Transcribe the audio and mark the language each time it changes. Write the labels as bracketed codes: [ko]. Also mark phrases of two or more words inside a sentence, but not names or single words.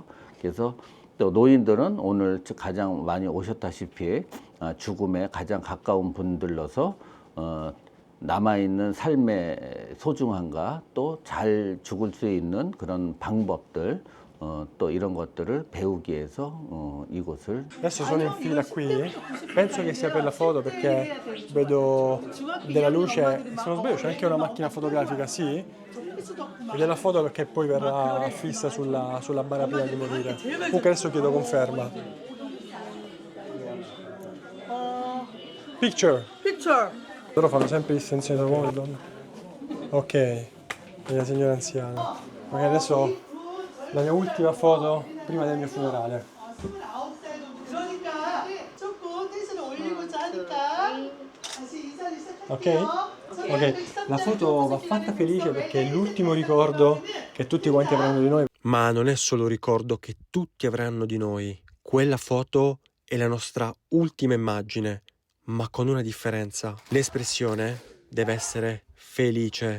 [ko] 그래서 또 노인들은 오늘 가장 많이 오셨다시피 죽음에 가장 가까운 분들로서 남아있는 삶의 소중함과 또 잘 죽을 수 있는 그런 방법들 또 이런 것들을 배우기 위해서 이곳을 [it] Adesso sono in fila qui, penso che sia per la foto perché vedo della luce, se non sbaglio c'è anche una macchina fotografica, sì? E della foto perché poi verrà fissa sulla bara prima di morire. Comunque adesso chiedo conferma. Picture! Picture. Loro fanno sempre distinzione tra uomo e donna. Ok, e la signora anziana. Ok, adesso la mia ultima foto prima del mio funerale. [ko] 29살 정도 그러니까 조금 텐션을 올리고자 하니까 다시 인사를 Ok? 시작할게요. [it] Ok, la foto va fatta felice perché è l'ultimo ricordo che tutti quanti avranno di noi. Ma non è solo ricordo che tutti avranno di noi. Quella foto è la nostra ultima immagine, ma con una differenza. L'espressione deve essere felice.